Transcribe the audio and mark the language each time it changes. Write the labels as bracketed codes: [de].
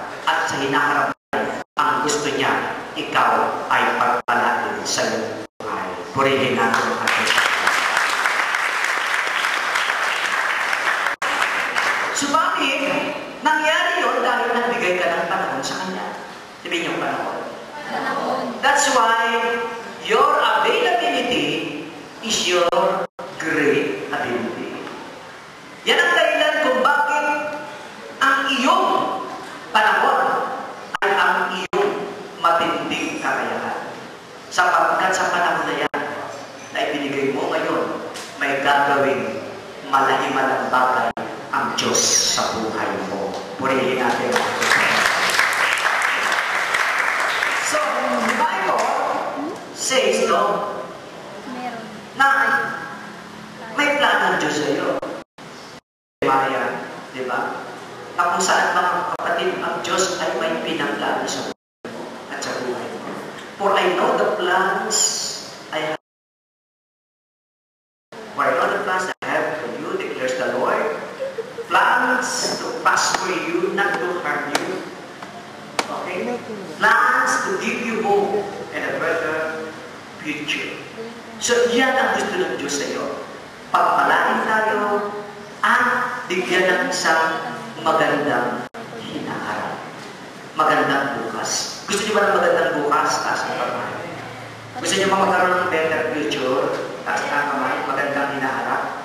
[tl] At sa hinaharap ang gusto niya, ikaw ay pagpalain sa iyong buhay. Purihin natin ang ating. Subalit, nangyari yun dahil nagbigay ka ng panahon sa Kanya. Sabihin niyo panahon. [en] That's why your availability is your great ability. [tl] Yan ang dahilan kung bakit ang iyong panahon ay ang iyong matinding kakayahan. Sapagkat sa panahon na yan na ibinigay mo ngayon, may gagawing malahiman ang bagay ang Diyos sa buhay mo. Purihin natin. [en] So, the Bible says, [tl] no, na may plano ng Diyos sa iyo. Maria, di ba? Na kung saan kapatid, ang Diyos ay may pinagplano sa buhay mo at sa buhay mo. [en] For I know the plans I have. For I know the plans I have for you, declares the Lord. Plans to prosper you, not to harm you. Okay? Plans to give you hope and a better future. [tl] So, yan ang gusto ng Diyos sa iyo. Pagpalain tayo at bigyan ng isang magandang hinaharap. Magandang bukas. Gusto niyo ba ng magandang bukas? Taas ang kamay. Gusto niyo ba magkaroon ng [en] better future? [tl] Taas ang kamay. Magandang hinaharap.